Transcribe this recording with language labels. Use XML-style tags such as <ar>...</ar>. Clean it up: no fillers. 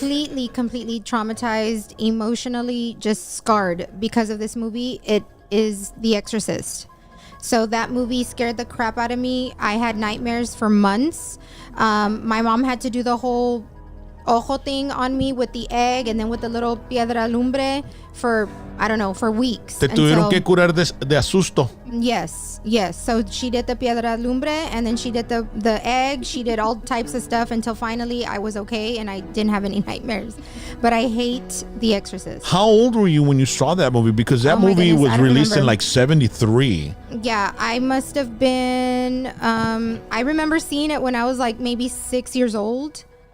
<en>Completely traumatized, emotionally just scarred because of this movie. It is The Exorcist. So that movie scared the crap out of me. I had nightmares for months. My mom had to do the whole ojo thing on me with the egg and then with the little piedra lumbre for, I don't know, for weeks.</en> <es>Te tuvieron que curar de asusto.</es> <en>Yes. So she did the piedra lumbre and then she did the egg. She did all types of stuff until finally I was okay and I didn't have any nightmares. But I hate The Exorcist. How old were you when you saw that movie? Because that movie was released in like 73. Yeah, I must have been, I remember seeing it when I was like maybe 6 years old.</en>